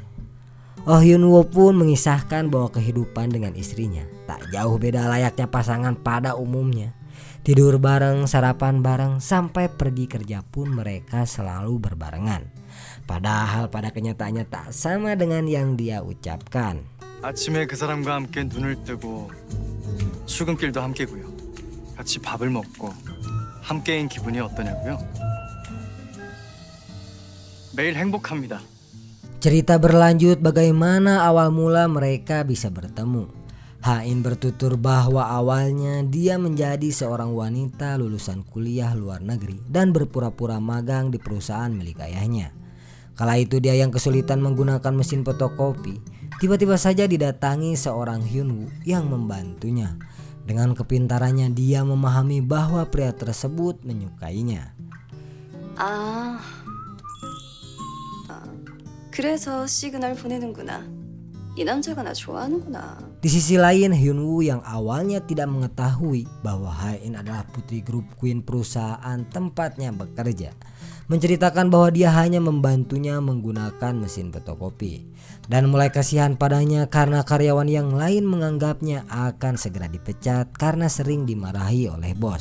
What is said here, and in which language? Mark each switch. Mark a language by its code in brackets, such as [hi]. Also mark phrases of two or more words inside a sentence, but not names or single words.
[id] Oh Hyun Woo pun mengisahkan bahwa kehidupan dengan istrinya tak jauh beda layaknya pasangan pada umumnya. Tidur bareng, sarapan bareng, sampai pergi kerja pun mereka selalu berbarengan. Padahal pada kenyataannya tak sama dengan yang dia ucapkan. [ko] 아침에 그 사람과 함께 눈을 뜨고 출근길도 함께고요. 같이 밥을 먹고 함께인 기분이 어떠냐고요? 매일 행복합니다. [id] Cerita berlanjut bagaimana awal mula mereka bisa bertemu. Hain bertutur bahwa awalnya dia menjadi seorang wanita lulusan kuliah luar negeri dan berpura-pura magang di perusahaan milik ayahnya. Kala itu dia yang kesulitan menggunakan mesin fotokopi. Tiba-tiba saja didatangi seorang Hyun Woo yang membantunya. Dengan kepintarannya dia memahami bahwa pria tersebut menyukainya. [ko] 그래서 시그널 보내는구나. 이 남자가 나 좋아하는구나. [id] Di sisi lain Hyun Woo yang awalnya tidak mengetahui bahwa Hae-in adalah putri grup Queen perusahaan tempatnya bekerja, menceritakan bahwa dia hanya membantunya menggunakan mesin fotokopi dan mulai kasihan padanya karena karyawan yang lain menganggapnya akan segera dipecat karena sering dimarahi oleh bos.